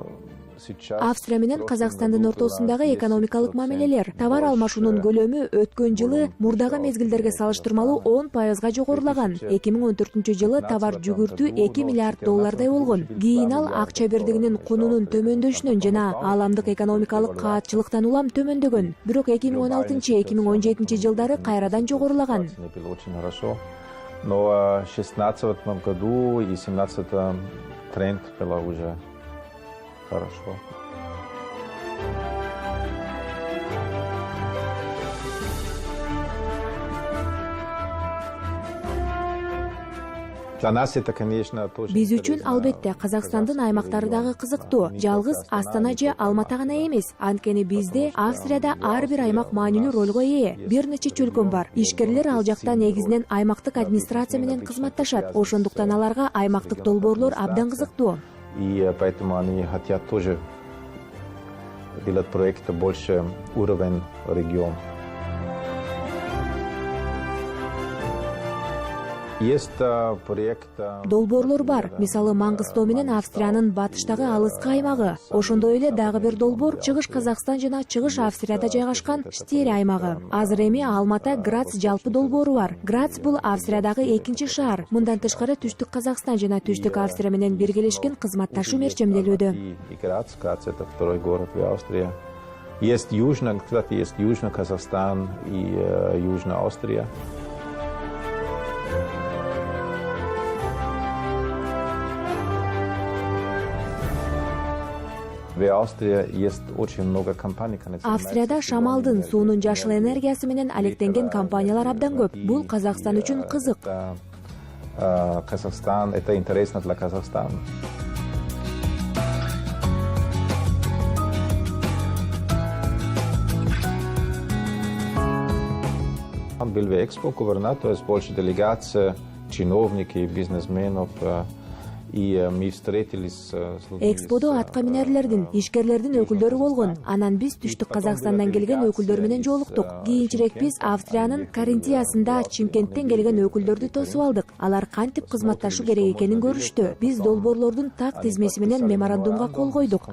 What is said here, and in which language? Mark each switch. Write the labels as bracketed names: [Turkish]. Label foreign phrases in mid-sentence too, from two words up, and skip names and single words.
[Kyrgyz] Австрия менен Казакстандын ортосундагы экономикалык мамилелер, товар алмашуунун көлөмү өткөн жылы мурдагы мезгилдерге салыштырмалуу 10%га жогорулаган. 2014-жылы товар жүгүртүү 2 миллиард доллардай болгон. Кийин ал акча бирдигинин кунунун төмөндөшүнөн жана ааламдык экономикалык каатчылыктан улам төмөндөгөн. Бирок 2016-2017 жылдары кайрадан жогорулаган. [Russian] Но в 2016 году и 2017 тренд был уже хорошо. [Kyrgyz] Биз үчүн албетте Казакстандын аймактары дагы кызыктуу. Жалгыз Астана же Алматы гана эмес. Анткени бизде Австрияда ар бир аймак маанилүү ролго ээ. Бир нече чөлкөм бар. Ишкерлер ал жакта негизинен аймактык администрация менен кызматташат. Ошондуктан аларга аймактык долбоорлор абдан кызыктуу. [Russian] И поэтому они хотят тоже делать проекты больше уровень регион. Есть проект. [Kyrgyz] Долбоорлор бар. Мисалы Маңгыстоо менен Австриянын батыштагы алыскы аймагы. Ошондой эле дагы бир долбоор Чыгыш Казакстан жана Чыгыш Австрияда жайгашкан Штери аймагы. Азыр эми Алмата Грац жалпы долбоору бар. Грац бул Австриядагы экинчи шаар. Мындан тышкары Түштүк Казакстан жана Түштүк Австрия менен биргелешкен кызматташуу мерчемделүүдө. [Russian] Грац это второй город в Австрии. Есть Южный Казахстан и Южная Австрия. [Kyrgyz] Австрияда шамалдын, суунун жашыл энергиясы менен алектенген компаниялар абдан көп. Бул Казакстан үчүн кызык. [Russian] Казахстан, это интересно для Казахстана. Был в Экспо, губернатор, больше делегация, чиновники, бизнесменов. [Kyrgyz] Эксподо атка минерлердин, ишкерлердин өкүлдөрү болгон. Анан биз Түштүк Казакстандан келген өкүлдөр менен жолуктук. Кийинчерээк биз Австриянын Каринтиясында Чимкенттен келген өкүлдөрдү тосуп алдык. Алар кантип кызматташуу керек экенин көрүштү. Биз долбоорлордун так тизмеси менен меморандумга кол койдук.